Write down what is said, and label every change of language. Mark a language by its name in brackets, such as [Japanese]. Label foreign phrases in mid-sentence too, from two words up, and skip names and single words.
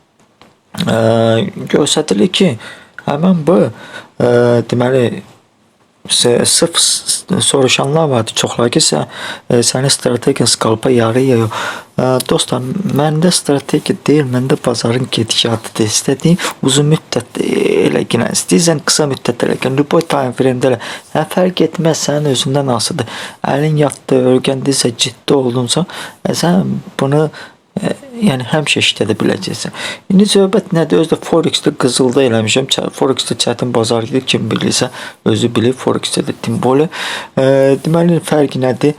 [Azerbaijani] Göstərilir ki, həmən bu deməli sırf soruşanlar vardı, çoxlar ki, sənin strategiyan Skalpa yarıyor. Dostlar, məndə strategiya deyil, məndə bazarın gedişatıdır. İstədiyim uzun müddət eləginə, istəyirsən qısa müddət eləginə, Luboy [English] time frame-də [Azerbaijani] elə. Fərq etməz, sənin özündən asıdır. Əlin yatdı, örgəndiysə, ciddi oldunsa, sən bunu yəni həmişə işlədə biləcəksən. İndi söhbət nədir? Özdə Forex-də qızılda eləmişəm. Forex-də çətin bazar gedir. Kim bilirsə özü bilir. Forex-də də timboli. Deməli fərqi nədir?